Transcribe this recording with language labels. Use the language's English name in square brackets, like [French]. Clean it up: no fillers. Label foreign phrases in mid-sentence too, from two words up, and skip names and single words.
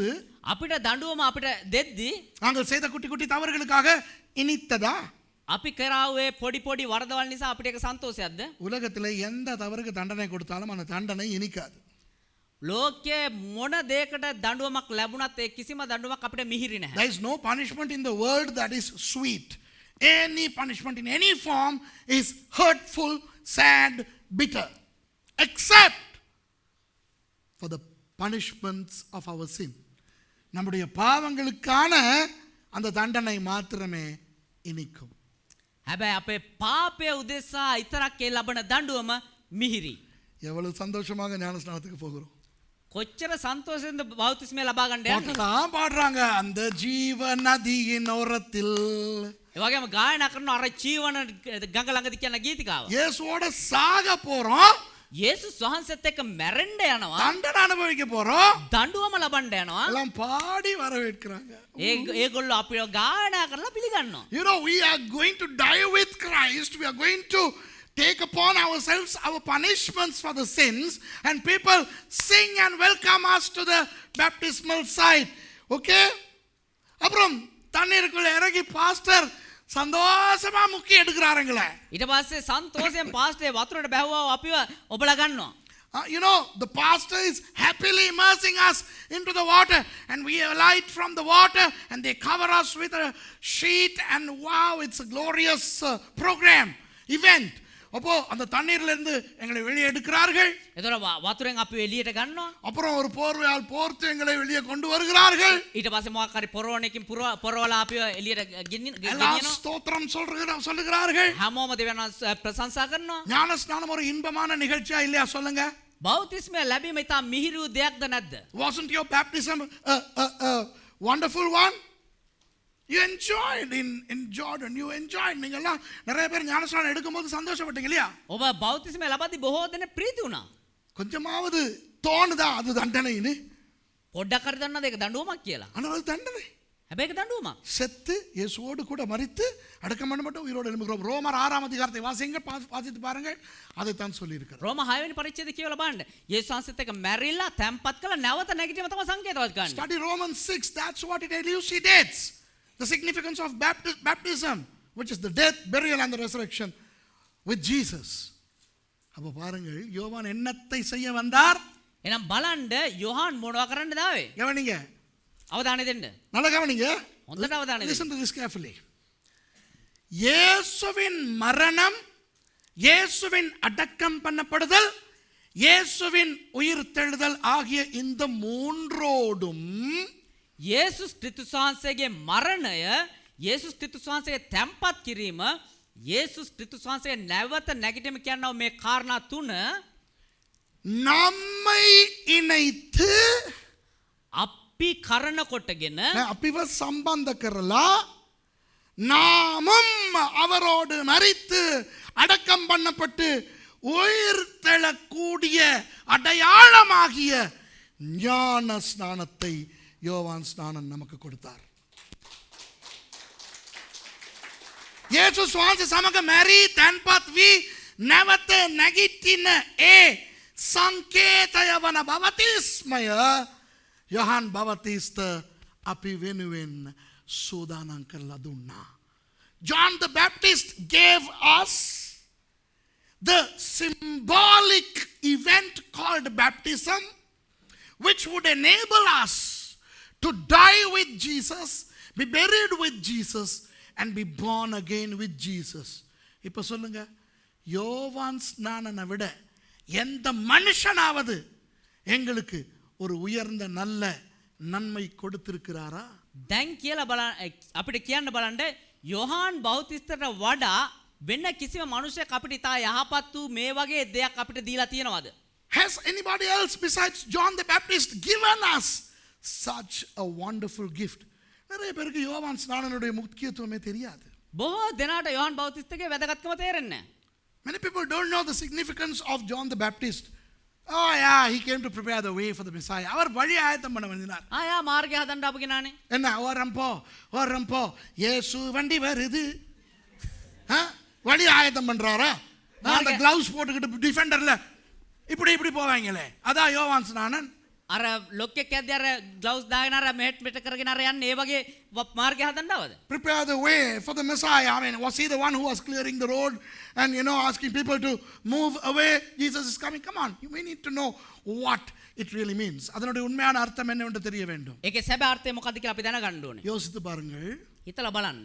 [Sinhala] අපිට දඬුවම අපිට දෙද්දී [Tamil] நாங்கள் செய்த குட்டி குட்டி தவறுகளுக்காக இனித்ததா? [Sinhala] අපි කරාවේ පොඩි වරදවල් නිසා අපිට ඒක සන්තෝෂයක්ද? [Tamil] உலகத்தில் எந்த தவறுக்கு தண்டனை கொடுத்தாலும் அந்த தண்டனை இனிக்காது. [Sinhala] ලෝකයේ මොන දෙයකට දඬුවමක් ලැබුණත් ඒ කිසිම දඬුවමක් අපිට මිහිරි නැහැ. [English] There is no punishment in the world that is sweet. Any punishment in any form is hurtful, sad, bitter, except for the punishments of our sin. [Tamil] நம்முடைய பாவங்களுக்கான அந்த தண்டனை மாத்திரமே இனிக்கும். [Sinhala] හැබැයි අපේ පාපය උදෙසා ඉතරක් ඒ ලබන දඬුවම මිහිරි. [Tamil] எவ்வளவு சந்தோஷமாக ஞானஸ்நானத்துக்கு போகிறோம். [Sinhala] කොච්චර සන්තෝෂෙන්ද බෞතිස්මය ලබා ගන්න යන්නේ. [Tamil] பாட்டெல்லாம் பாடுறாங்க, அந்த ஜீவ நதியின் ஓரத்தில். [Sinhala] ඒ වගේම ගායනා කරන අර ජීවන ගඟ ළඟදී කියන ගීතිකාව. [Tamil] இயேசுவோட சாக போறோம், [Sinhala] යේසුස් වහන්සේත් එක්ක මැරෙන්න යනවා, [Tamil] தண்டனை அனுபவிக்க போறோம், [Sinhala] දඬුවම ලබන්න යනවා. [Tamil] எல்லாம் பாடி வரவேற்கிறாங்க. [Sinhala] ඒගොල්ලෝ අපිව ගායනා කරලා පිළිගන්නවා. [English] You know, we are going to die with Christ. We are going to take upon ourselves our punishments for the sins, and people sing and welcome us to the baptismal site. Okay? [Tamil] அப்புறம் தண்ணீருக்குள்ள இறங்கி பாஸ்டர் சந்தோஷமா முக்கி எடுக்கறாருங்களே. [Sinhala] ඊට පස්සේ සන්තෝෂයෙන් පාස්ටර් වතුරට බැහුවා අපිව ඔබලා ගන්නවා. [English] You know, the pastor is happily immersing us into the water, and we alight from the water, and they cover us with a sheet, and wow, it's a glorious program, event. [Tamil] அப்போ அந்த தண்ணீர்ல இருந்து எங்களை வெளியே எடுக்கிறார்கள். [Sinhala] එතකොට වතුරෙන් අපිව එළියට ගන්නවා. [Tamil] அப்புறம் ஒரு போர்வையால் போர்த்து எங்களை வெளியே கொண்டு வருகிறார்கள். [Sinhala] ඊට පස්සේ මොකක් හරි පොරවණකින් පොරවලා අපිව එළියට ගෙනියනවා. [Tamil] ஸ்தோத்திரம் சொல்லுகிறார்கள். [Sinhala] හැමෝම දෙවියන් ප්‍රශංසා කරනවා. [Tamil] ஞானஸ்நானம் ஒரு இன்பமான நிகழ்ச்சியா இல்லையா சொல்லுங்க? [Sinhala] බෞතිස්මය ලැබීම ඉතා මිහිරි දෙයක්ද නැද්ද? [English] Wasn't your baptism a wonderful one? You enjoyed in Jordan. You enjoyed. [Tamil] நீங்கெல்லாம் நிறைய பேர் ஞானஸ்நானம் எடுக்கும்போது சந்தோஷப்பட்டீங்க இல்லையா? [Sinhala] ඔබ බෞතිස්මය ලබද්දී බොහෝ දෙනෙක් ප්‍රීති වුණා. [Tamil] கொஞ்சமாவது தோணுதா அது தண்டனைன்னு? [Sinhala] පොඩ්ඩක් හරි දන්නවද ඒක දඬුවමක් කියලා? [Tamil] ஆனால் அது தண்டனை. [Sinhala] හැබැයි ඒක දඬුවමක්. [Tamil] செத்து இயேசுவோடு கூட மரித்து அடக்கம் பண்ணப்பட்டு உயிரோடு எழும்புகிறோம். ரோமர் 6 அதிகாரத்தை வாசிங்க, வாசித்து பாருங்கள். அதைத்தான் சொல்லியிருக்கிறார். [Sinhala] රෝම 6 වෙනි පරිච්ඡේදය කියවලා බලන්න. යේසුස් වහන්සේත් එක්ක මැරිලා තැම්පත් කළා නැවත නැගිටිම තමයි සංකේතවත් ගන්න. [English] Study Romans 6. That's what it elucidates. The significance of baptism, which is the death, burial and the resurrection with Jesus. [Tamil] அப்ப பாருங்கள், யோவான் என்னத்தை செய்ய வந்தார்? [Sinhala] එහෙනම් බලන්න යොහාන් මොනවා කරන්නද ආවේ? [Tamil] கவனிங்க. [Sinhala] අවධානය දෙන්න. [Tamil] நல்லா கவனிங்க. [Sinhala] හොඳට අවධානය දෙන්න. [English] Listen to this carefully. [Tamil] இயேசுவின் மரணம், இயேசுவின் அடக்கம் பண்ணப்படுதல், இயேசுவின் உயிர்த்தெழுதல் ஆகிய இந்த மூன்றோடும் [Sinhala] යේසුස් ක්‍රිස්තුස් වහන්සේගේ මරණය, යේසුස් ක්‍රිස්තුස් වහන්සේගේ තැම්පත් කිරීම, යේසුස් ක්‍රිස්තුස් වහන්සේගේ නැවත නැගිටීම කියනවා මේ කාරණා තුන [Tamil] நம்மை இணைத்து [Sinhala] අපි කරන කොටගෙන අපිව සම්බන්ධ කරලා [Tamil] நாமும் அவரோடு மரித்து அடக்கம் பண்ணப்பட்டு உயிர் தெழக்கூடிய அடையாளமாகிய ஞான ஸ்நானத்தை யோவான் ஸ்நானன் நமக்கு கொடுத்தார். [Sinhala] යේසුස් වහන්සේ සමග මැරී තැන්පත් වී නැවත නැගිටින ඒ සංකේතය වන බවතිස්මය යොහන් බවතිස්ත අපි වෙනුවෙන් සූදානම් කරලා දුන්නා. [English] John the Baptist gave us the symbolic event called baptism, which would enable us to die with Jesus, be buried with Jesus, and be born again with Jesus. [Tamil] இப்ப சொல்லுங்க, யோவான் ஸ்நானனை விட எந்த மனுஷனாவது எங்களுக்கு ஒரு உயர்ந்த நல்ல நன்மை கொடுத்திருக்கிறாரா? [Sinhala] දැන් කියලා බලන්න අපිට කියන්න බලන්න යොහාන් බෞතිස්තට වඩා වෙන කිසිම මනුෂ්‍යයෙක් අපිට ඉතා යහපත් වූ මේ වගේ දෙයක් අපිට දීලා තියෙනවද? [English] Has anybody else besides John the Baptist given us such a wonderful gift? [Tamil] நிறைய பேருக்கு யோவான் ஸ்நானனுடைய முக்கியத்துவமே தெரியாது. [Sinhala] බොහෝ දෙනාට යොහාන් බෞතිස්තගේ වැදගත්කම තේරෙන්නේ නැහැ. [English] Many people don't know the significance of John the Baptist. Oh yeah, he came to prepare the way for the Messiah. [Tamil] அவர் வழி ஆயத்தம் பண்ண வந்தார். [Sinhala] ආ මාර්ගය හදන්න ආපු කෙනානේ. [Tamil] என்ன ஓரம்போ இயேசு வண்டி வருது. வழி ஆயத்தம் பண்றாரா? அந்த கிளவுஸ் போட்டுக்கிட்டு டிஃபெண்டர்ல இப்படி போவாங்களே, அதான் யோவான் ஸ்நானன். [Sinhala] අර ලොක්කෙක් ඇද්දී අර ග්ලව්ස් දාගෙන අර මෙහෙට කරගෙන අර යන්නේ ඒ වගේ මාර්ගය හදන්න ආවද? [English] Prepare the way for the Messiah. I mean, was he the one who was clearing the road and asking people to move away? Jesus is coming. Come on, we need to know what it really means. [Tamil] அதனுடைய உண்மையான அர்த்தம் என்னவென்று தெரிய வேண்டும். [Sinhala] ඒකේ සැබෑ අර්ථය මොකක්ද කියලා අපි දැනගන්න ඕනේ. [Tamil] யோசித்து பாருங்கள். [Sinhala] හිතලා බලන්න.